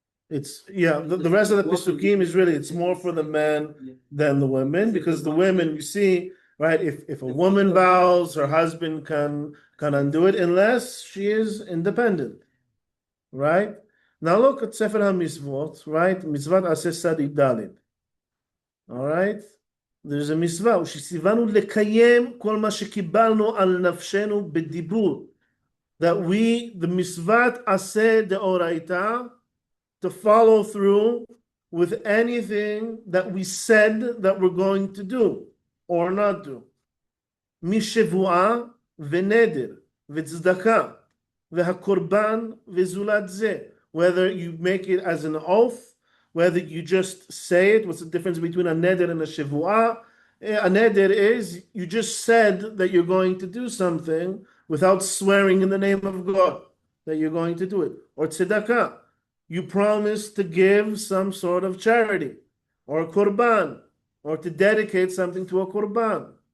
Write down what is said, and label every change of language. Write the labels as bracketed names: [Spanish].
[English] It's, the rest of the Pesukim is really, it's more for the men than the women, because the women, you see, right, if a woman vows, her husband can undo it unless she is independent, right? Now look at Sefer HaMitzvot, right? Mitzvat Aseh Sadid Dalid. All right? There's a mitzvah, [Hebrew] ושציוונו לקיים כל מה שקיבלנו על נפשנו בדיבור. [English] That we, the mitzvat aseh deoraita, to follow through with anything that we said that we're going to do or not do. [Hebrew] משבועה ונדר וצדקה והקורבן וזולת זה. [English] Whether you make it as an oath, whether you just say it. What's the difference between a neder and a shevuah? A neder is you just said that you're going to do something without swearing in the name of God that you're going to do it. Or tzedakah, you promise to give some sort of charity, or a korban, or to dedicate something to a korban.